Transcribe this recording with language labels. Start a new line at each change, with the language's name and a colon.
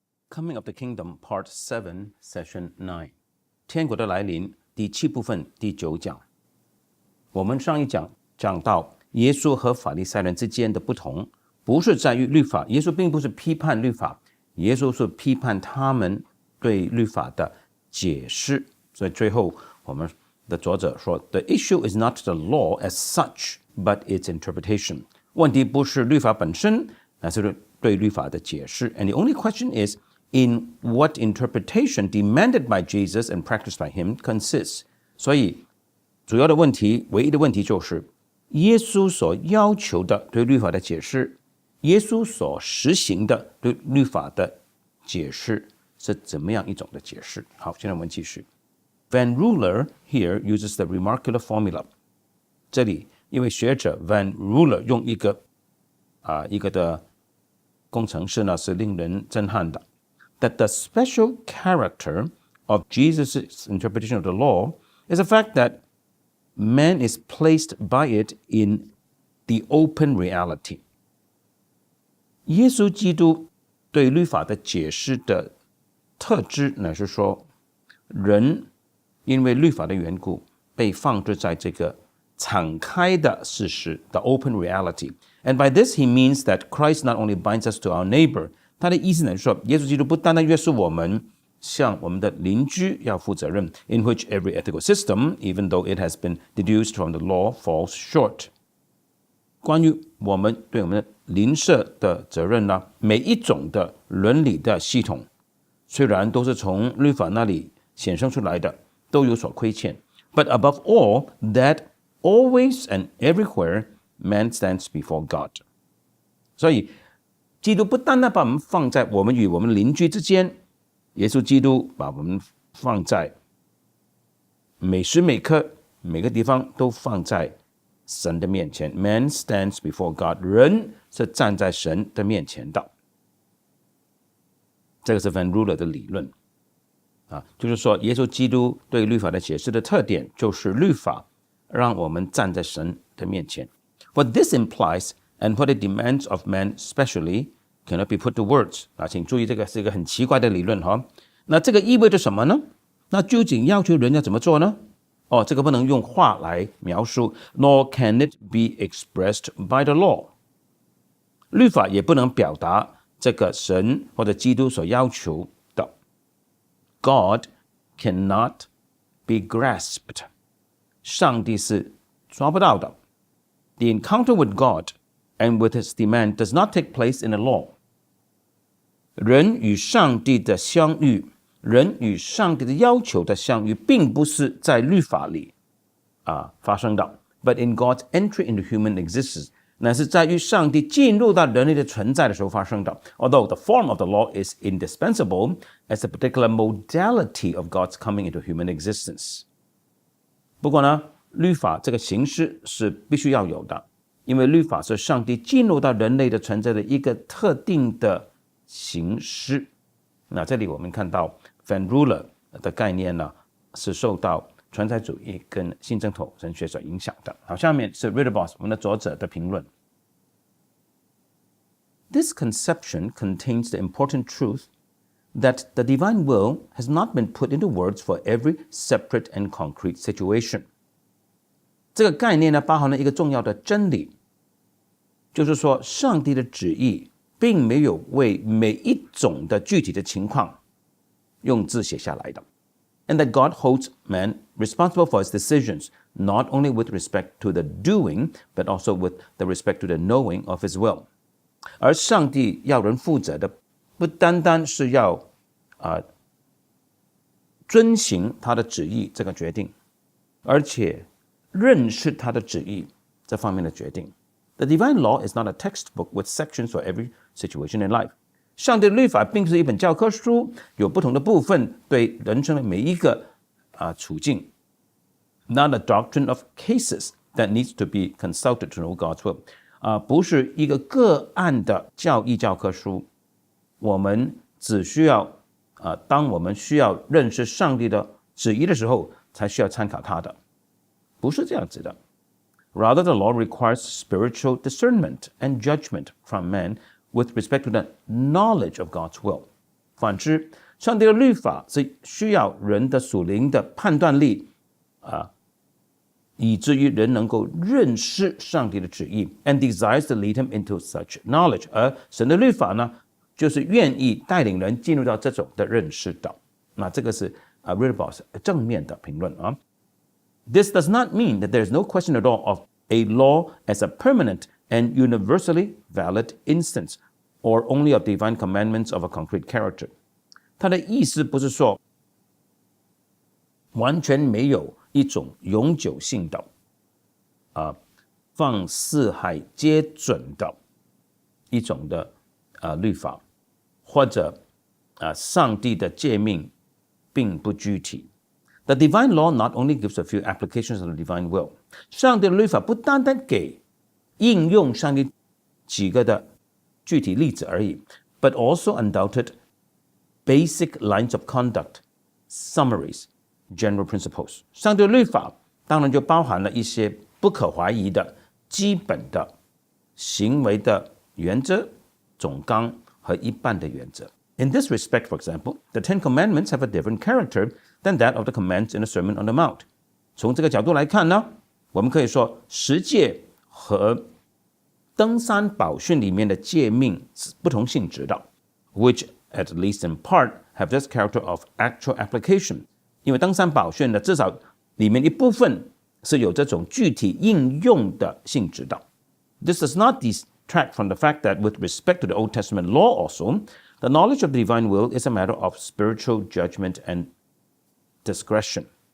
English: Coming of the Kingdom Part 7 Session 9
Chinese: 天国的来临第7部分第9讲。我们上一讲讲到耶稣和法利赛人之间的不同，不是在于律法，耶稣并不是批判律法，耶稣是批判他们对律法的解释。所以最后我们的作者说
English: The issue is not the law as such, but its interpretation.
Chinese: 问题不是律法本身，而是对律法的解释。
English: And the only question is, in what interpretation demanded by Jesus and practiced by him consists.
Chinese: 所以主要的问题，唯一的问题就是耶稣所要求的对律法的解释，耶稣所实行的对律法的解释是怎么样一种的解释。好，现在我们继续。
English: Van Ruler here uses the remarkable formula.
Chinese: 这里因为学者 Van Ruler 用一个的工程师呢是令人震撼的。
English: That the special character of Jesus' interpretation of the law is the fact that man is placed by it in the open reality.
Chinese: 耶稣基督对律法的解释的特质乃是说，人因为律法的缘故被放置在这个敞开的事实
English: the open reality. And by this he means that Christ not only binds us to our neighbor,
Chinese: 他的意思呢是说，耶稣基督不单单约束我们向我们的邻居要负责任
English: in which every ethical system, even though it has been deduced from the law, falls short.
Chinese: 关于我们对我们的邻舍的责任呢，每一种的伦理的系统虽然都是从律法那里显生出来的，都有所亏欠。
English: But above all, that always and everywhere man stands before God.
Chinese: 所以基督不单单把我们放在我们与我们邻居之间，耶稣基督把我们放在每时每刻每个地方都放在神的面前。
English: Man stands before God.
Chinese: 人是站在神的面前的。这个是 Van Ruler 的理论就是说耶稣基督对律法的解释的特点就是律法让我们站在神的面前。
English: What this implies and what it demands of man specially cannot be put to words.
Chinese: 请注意，这个是一个很奇怪的理论那这个意味着什么呢？那究竟要求人要怎么做呢？这个不能用话来描述
English: nor can it be expressed by the law.
Chinese: 律法也不能表达这个神或者基督所要求的。
English: God cannot be grasped.
Chinese: 上帝是抓不到的。
English: The encounter with God and with his demand does not take place in the law.
Chinese: 人与上帝的相遇，人与上帝的要求的相遇，并不是在律法里发生的
English: but in God's entry into human existence.
Chinese: 乃是在于上帝进入到人类的存在的时候发生的。 Although the form of the law is indispensable as a particular modality of God's coming into human existence. 不过呢，律法这个形式是必须要有的，因为律法是上帝进入到人类的存在的一个特定的形式。那这里我们看到 Van Ruler 的概念呢，是受到存在主义跟新正统神学所影响的。好，下面是 Ritterboss 我们的作者的评论。
English: This conception contains the important truth that the divine will has not been put into words for every separate and concrete situation.
Chinese: 这个概念呢，包含了一个重要的真理，就是说上帝的旨意并没有为每一种的具体的情况用字写下来的。
English: And that God holds man responsible for his decisions, not only with respect to the doing, but also with the respect to the knowing of his will.
Chinese: 而上帝要人负责的，不单单是要遵行他的旨意这个决定，而且认识他的旨意这方面的决定。
English: The divine law is not a textbook with sections for every situation in life.
Chinese: 上帝的律法并不是一本教科书，有不同的部分对人生的每一个处境。
English: Not a doctrine of cases that needs to be consulted to know God's will.
Chinese: 不是一个个案的教义教科书，我们只需要当我们需要认识上帝的旨意的时候，才需要参考他的，不是这样子的。
English: Rather, the law requires spiritual discernment and judgment from man with respect to the knowledge of God's will.
Chinese: 反之，上帝的律法是需要人的属灵的判断力以至于人能够认识上帝的旨意
English: and desires to lead him into such knowledge。
Chinese: 而神的律法呢，就是愿意带领人进入到这种的认识的。那这个是Ritterboss 正面的评论啊。
English: This does not mean that there is no question at all of a law as a permanent and universally valid instance, or only of divine commandments of a concrete character。
Chinese: 它的意思不是说完全没有一种永久性的放四海皆准的一种的律法，或者上帝的诫命并不具体。
English: The divine law not only gives a few applications of the divine will，
Chinese: 上帝的律法不单单给应用上帝几个的具体例子而已，
English: but also undoubted basic lines of conduct, summaries, general principles。
Chinese: 上帝的律法当然就包含了一些不可怀疑的基本的行为的原则、总纲和一般的原则。
English: In this respect, for example, the Ten Commandments have a different character than that of the commands in the Sermon on the Mount。
Chinese: 从这个角度来看呢，我们可以说十诫和登山宝训里面的诫命是不同性质的，
English: which at least in part have this character of actual application。
Chinese: 因为登山宝训呢，至少里面一部分是有这种具体应用的性质的。
English: This does not detract from the fact that with respect to the Old Testament law also, the knowledge of the divine will is a matter of spiritual judgment and discretion。